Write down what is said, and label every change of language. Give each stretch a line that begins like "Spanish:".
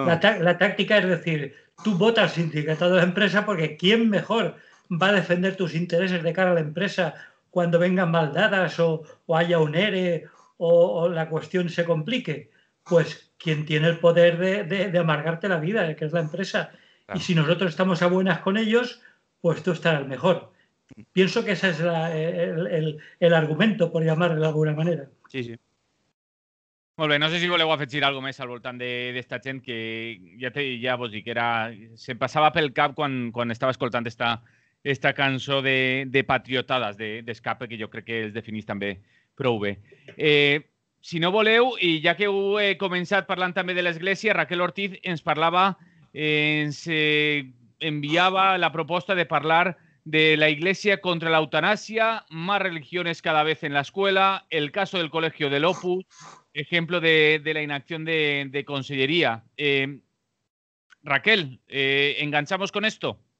Spanish: La táctica es decir, tú votas al sindicato de la empresa porque ¿quién mejor va a defender tus intereses de cara a la empresa cuando vengan mal dadas o haya un ERE o la cuestión se complique? Pues quien tiene el poder de amargarte la vida, que es la empresa. Claro. Y si nosotros estamos a buenas con ellos, pues tú estarás mejor. Pienso que ese es el argumento, por llamarlo de alguna manera. Sí.
Catalan: Molt bé, no sé si voleu afegir alguna més al voltant d'esta gent que ja vos dic, se'm passava pel cap quan estava escoltant esta cançó de patriotades d'Escape, que jo crec que els definís també prou bé. Si no voleu, i ja que heu començat parlant també de l'Església, Raquel Ortiz ens parlava
Spanish: se enviaba la propuesta de hablar de la Iglesia contra la eutanasia, más religiones cada vez en la escuela, el caso del colegio del Opus, ejemplo de la inacción de Consellería. Raquel, ¿enganchamos con esto?